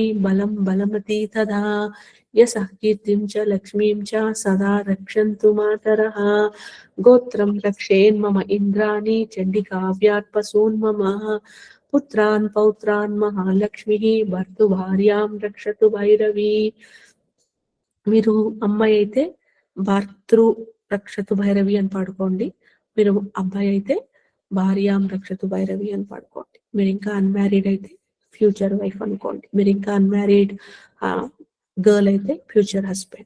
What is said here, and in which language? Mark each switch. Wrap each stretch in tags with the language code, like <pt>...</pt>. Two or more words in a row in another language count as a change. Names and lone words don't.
<sa>बलं बलमती तदा यशः कीर्तिं च लक्ष्मीं च सदा रक्षन्तु मातरः गोत्रं रक्षेन्मम इन्द्राणि चण्डिकाव्यात् पशून् मम पुत्रान् पौत्रान् महालक्ष्मीः भर्तुभार्यां रक्षतु भैरवी</sa> <te>మీరు అమ్మాయి అయితే భర్తృ రక్షతు భైరవి అని పాడుకోండి. మీరు అబ్బాయి అయితే</te> <sa>భార్యాం రక్షతు భైరవి</sa> <te>అని పాడుకోండి. మీరు ఇంకా అన్మ్యారీడ్ అయితే</te> <en>future wife</en> <te>అనుకోండి. మీరు ఇంకా</te> <en>unmarried girl</en> <te>అయితే</te> <en>future husband.</en>